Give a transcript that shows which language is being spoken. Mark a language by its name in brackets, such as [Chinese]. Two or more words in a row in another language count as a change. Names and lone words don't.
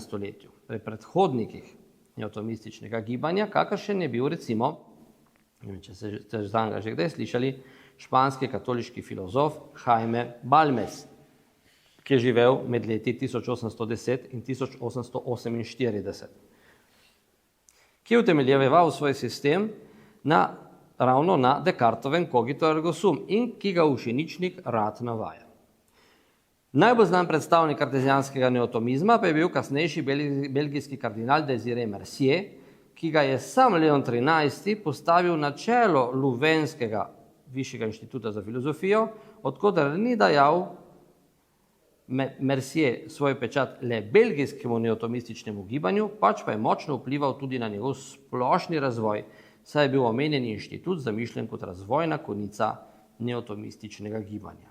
[Slovenian] stoletju, pri predhodnikih neotomističnega gibanja, kakršen je bil recimo, če ste zanj že kdaj slišali, španski katoliški filozof Jaime Balmes, ki je živel med leti 1810 in 1848. Ki je utemeljeval svoj sistem ravno na Descartovem [Latin] cogito ergo sum [Slovenian] in ki ga ušeničnik rad navaja. Najbolj znan predstavnik kartezijanskega neotomizma pa je bil kasnejši belgijski kardinal Désiré Mercier, ki ga je sam Leon XIII postavil na čelo Louvainskega višjega inštituta za filozofijo, odkoder ni dajal Mercier svoj pečat le belgijskemu neotomističnemu gibanju, pač pa je močno vplival tudi na njegov splošni razvoj, saj je bil omenjeni inštitut zamišljen kot razvojna konica neotomističnega gibanja.